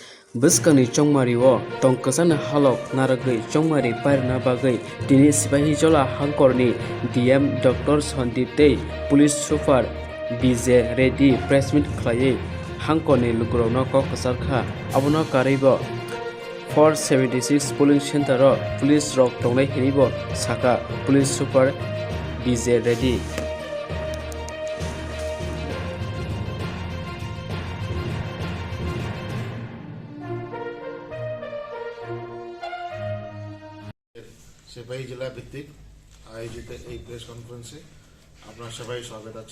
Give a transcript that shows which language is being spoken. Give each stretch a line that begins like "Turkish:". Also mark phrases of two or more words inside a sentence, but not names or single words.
Kok Borok: Bwskangni chongmario tongkasana halok naragwi chongmari parna bagwi tini sipahi jola hangkorni DM Dr. Sandip tei Police Super BJ Reddy
English: press meet
Kok Borok: khlaiwi hangkorni lukurokno kok kasarkha abono karibo 476
English: polling center
Kok Borok: o police rok tongnai hinibo saka Police Super BJ Reddy
Bangla: সেপাহী জেলা ভিত্তিক আয়োজিত এই প্রেস কনফারেন্সে আপনার সবাই স্বাগত আছে।